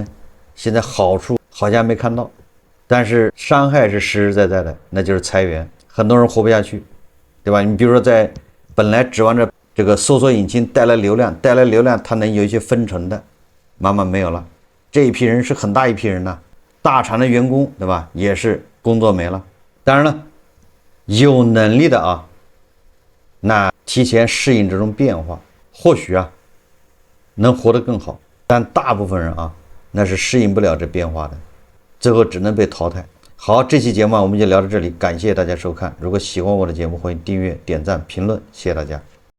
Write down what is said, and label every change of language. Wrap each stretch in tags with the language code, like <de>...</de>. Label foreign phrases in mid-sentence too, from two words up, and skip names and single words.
<zh>現在好處好像沒看到，但是傷害是實實在在的，那就是裁員，很多人活不下去，對吧？你比如說在本來指望着這個搜索引擎帶來流量，它能有一些分成的，慢慢沒有了。這一批人是很大一批人呢，大廠的員工，對吧？也是工作沒了。當然了，有能力的啊，那提前適應這種變化，或許啊能活得更好。但大部分人啊，那是適應不了這變化的，最後只能被淘汰。好，這期節目我們就聊到這裡，感謝大家收看。如果喜歡我的節目，歡迎訂閱、點讚、評論，謝謝大家。</zh>